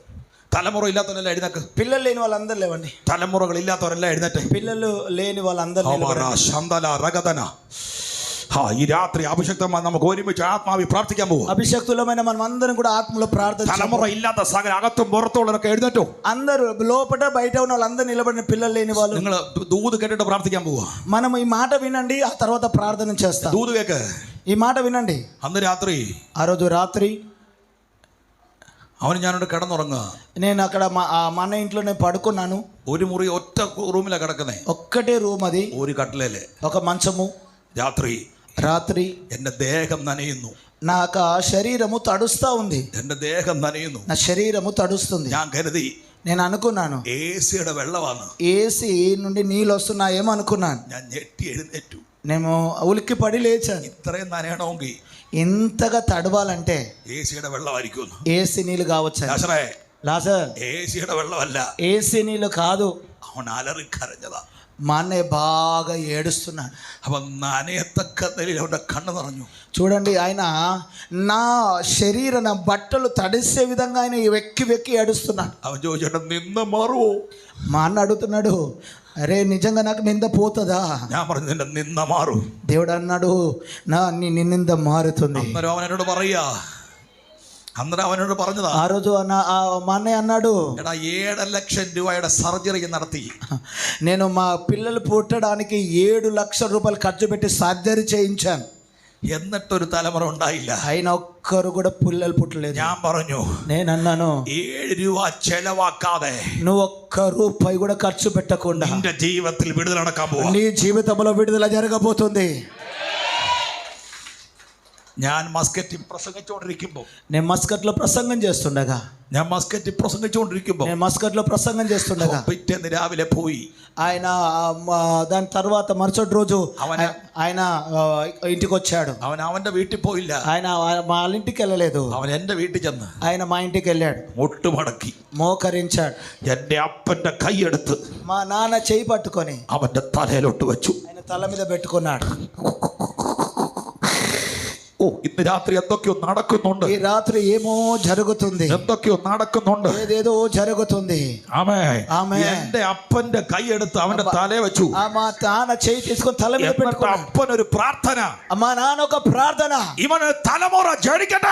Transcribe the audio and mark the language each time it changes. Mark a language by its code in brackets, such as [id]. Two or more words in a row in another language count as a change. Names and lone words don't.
[ml] തലമുറ ഇല്ലാത്തവരെല്ലാം എഴുന്നേക്ക്. [te] పిల్లలు లేని వాళ్ళందరూ లేవండి. [ml] തലമുറകൾ ഇല്ലാത്തവരെല്ലാം എഴുന്നേറ്റ്. [te] పిల్లలు లేని వాళ్ళందరూ [ml] ഈ രാത്രി അഭിഷക്തമായി നമുക്ക് ഒരുമിച്ച് ആത്മാവി പ്രാർത്ഥിക്കാൻ പോകും. [te] అభిషక్తులమైన మనం అందరం కూడా ఆత్మలో ప్రార్థన [ml] തലമുറ ഇല്ലാത്ത സകല അകത്തും പുറത്തുള്ളവരൊക്കെ എഴുന്നേറ്റോ. [te] అందరూ లోపల బయట ఉన్న వాళ్ళందరూ నిలబడిన పిల్లలు లేని వాళ్ళు [ml] നിങ്ങൾ ദൂത് കേട്ടിട്ട് പ്രാർത്ഥിക്കാൻ പോവാ. [te] మనం ఈ మాట వినండి, ఆ తర్వాత ప్రార్థన చేస్తాం. [ml] ദൂത് കേക്ക്. [te] ఈ మాట వినండి. [ml] അന്ന് രാത്രി [te] ఆ రోజు రాత్రి [ml] അവന് ഞാനോട് കിടന്നുറങ്ങുക. [te] నేను అక్కడ మా అన్న ఇంట్లోనే పడుకున్నాను. [ml] ഒരു മുറി ഒറ്റ റൂമിലാണ് കിടക്കുന്നേ. [te] ఒక్కటే రూమ్ అది, [ml] ഒരു കട്ടിലേല് [te] ఒక మంచము. [ml] രാത്രി എന്റെ ദേഹം നനയുന്നു. [te] నాకు ఆ శరీరము తడుస్తా ఉంది. [ml] എന്റെ ദേഹം നനയുന്നു. [te] నా శరీరము తడుస్తుంది. [ml] ഞാൻ കരുതി [te] నేను అనుకున్నాను [ml] ఏసీയുടെ വെള്ളമാണ്, [te] ఏసీ నుండి నీళ్ళు వస్తున్నాయేమో అనుకున్నాను. [ml] ഞാൻ ഞെട്ടി എഴുന്നേറ്റു. [te] నేను ఉలిక్కి పడి లేచాను. [ml] ഇത്രയും നനയണമെങ്കിൽ [te] ఇంతగా తడవాలంటే [ml] ఏసీയുടെ വെള്ളമായിരിക്കും. [te] ఏసీ నీళ్ళు కావచ్చు. లాజర్ [ml] ఏసీയുടെ വെള്ളമല്ല, [te] ఏసీ నీళ్ళు కాదు. [ml] അവൻ അലറിക്കരഞ്ഞതാ. [te] మా అన్నయ్య బాగా ఏడుస్తున్నాడు. [ml] അവൻ നനയത്തക്ക നിലയിൽ അവന്റെ കണ്ണ് നിറഞ്ഞു. [te] చూడండి, ఆయన నా నా బట్టలు తడిసే విధంగా ఆయన వెక్కి వెక్కి ఏడుస్తున్నాడు. [ml] അവൻ ചോദിച്ചേട്ടാ നിന്ന മാറുവോ? [te] మా అన్న అడుగుతున్నాడు, అరే నిజంగా నాకు నింద పోతుందా? [ml] ഞാൻ പറഞ്ഞു നിന്റെ നിന്ന മാറും. [te] దేవుడు అన్నాడు, నీ నింద మారుతుంది. [ml] അന്നേരം അവൻ എന്നോട് പറയാ, അന്നേരം അവനോട് പറഞ്ഞതാ, [te] ఆ రోజు మా అన్నయ్య అన్నాడు, [ml] എടാ 7 ലക്ഷം രൂപയുടെ സർജറി നടത്തി. [te] నేను మా పిల్లలు పుట్టడానికి 7 లక్షల రూపాయలు ఖర్చు పెట్టి సర్జరీ చేయించాను. [ml] എന്നിട്ടൊരു തലമുറ ഉണ്ടായില്ല. [te] అయినా ఒక్కరు కూడా పిల్లలు పుట్టలేదు. [ml] ഞാൻ പറഞ്ഞു, [te] నేను అన్నాను, [ml] 7 രൂപ ചെലവാക്കാതെ [te] నువ్వు ఒక్క రూపాయి కూడా ఖర్చు పెట్టకుండా [ml] നിന്റെ ജീവിതത്തിൽ വിടുതൽ നടക്കാൻ പോവാ. [te] నీ జీవితంలో విడుదల జరగబోతుంది. [ml] ഞാൻ മസ്കറ്റിൽ പ്രസംഗിച്ചുകൊണ്ടിരിക്കുമ്പോൾ [te] నేను మస్కట్లో ప్రసంగం చేస్తుండగా [ml] പിറ്റേന്ന് രാവിലെ പോയി. [te] ఆయన దాని తర్వాత మరుసటి రోజు ఆయన ఇంటికి వచ్చాడు. [ml] അവന്റെ വീട്ടിൽ പോയില്ല. [te] ఆయన వాళ్ళ ఇంటికి వెళ్ళలేదు. [ml] അവൻ എന്റെ വീട്ടിൽ ചെന്ന് [te] ఆయన మా ఇంటికి వెళ్ళాడు. [ml] മുട്ടുമടക്കി [te] మోకరించాడు. [ml] എന്റെ അപ്പന്റെ കൈയെടുത്ത് [te] మా నాన్న చేయి పట్టుకొని [ml] അവന്റെ തലയിലോട്ട് വെച്ചു. [te] ఆయన తల మీద పెట్టుకున్నాడు. [ml] ഓ, ഇന്ന് രാത്രി എന്തൊക്കെയോ നടക്കുന്നുണ്ട്. [te] ఈ రాత్రి ఏమో జరుగుతుంది. [ml] എന്തൊക്കെയോ നടക്കുന്നുണ്ട്. [te] ఏదేదో జరుగుతుంది. [ml] ആമേൻ. എന്റെ അപ്പന്റെ കൈയെടുത്ത് അവന്റെ തലയെ വെച്ചു. [te] మా నాన్న చేయి తీసుకొని తల మీద పెట్టుకున్నాడు. [ml] അപ്പനൊരു പ്രാർത്ഥന, [te] మా నాన్న ఒక ప్రార్థన, [ml] ഇവന് തലമുറ ജനിക്കട്ടെ,